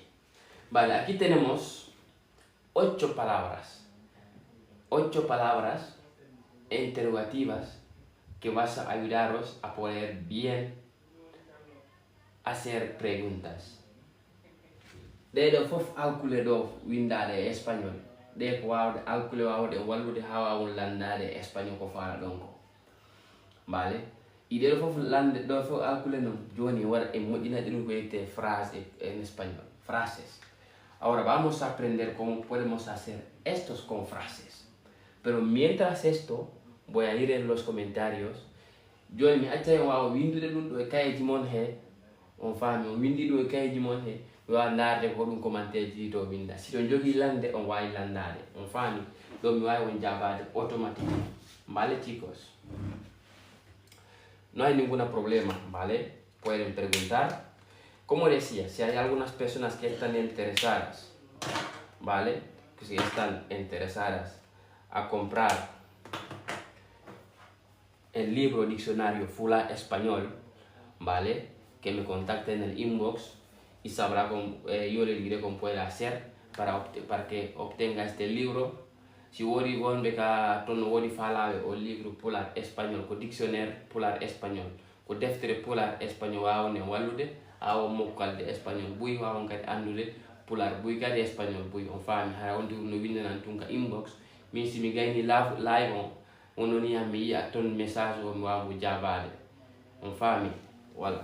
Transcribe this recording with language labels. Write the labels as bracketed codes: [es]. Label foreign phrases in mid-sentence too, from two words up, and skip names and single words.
[es] Vale, aquí tenemos 8 palabras. 8 palabras interrogativas que vas a ayudaros a poder bien hacer preguntas. [ff] De do fof alkule do windade espagnol. De ko wawde alkule wawde wallude ha wawon landade espagnol ko fala ɗon ko. [es] Vale? [ff] Ide do fof lande do fof alkule non joni wara e moƴƴinade ɗum ko wiyete phrase [es] en español. Frases. Ahora vamos a aprender cómo podemos hacer estos con frases. Pero mientras esto, voy a ir en los comentarios. [ff] Yo mi acca wawa windude ɗum ɗo e kayeji mon he on faami on windi ɗum e kayeji mon he wawa darde ko ɗum commentaire ji to winda. Si to jogui lande on wawi landade on faami ɗo mi wawi on jabade automatique. [es] Vale, chicos? No hay ningún problema, ¿vale? Pueden preguntar. Como decía, si hay algunas personas que están interesadas, ¿vale? Que si están interesadas a comprar el libro diccionario Fula Español, ¿vale? Que me contacten en el inbox y sabrá cómo, yo le diré cómo puede hacer para que obtenga este libro. [ff] Si wodi wonbe ka ton wodi falawe o livre polar espagnol ko dictionnaire polar espagnol ko deftere polar espagnol wawne wallude awo mokkalde espagnol buy wawon kadi andude polar buy kadi espagnol buy on faami hara wonde no windanan tun ka inbox min simi gayni live on wononi yam mi yi'a ton message o mi wawu jabade on faami voilà.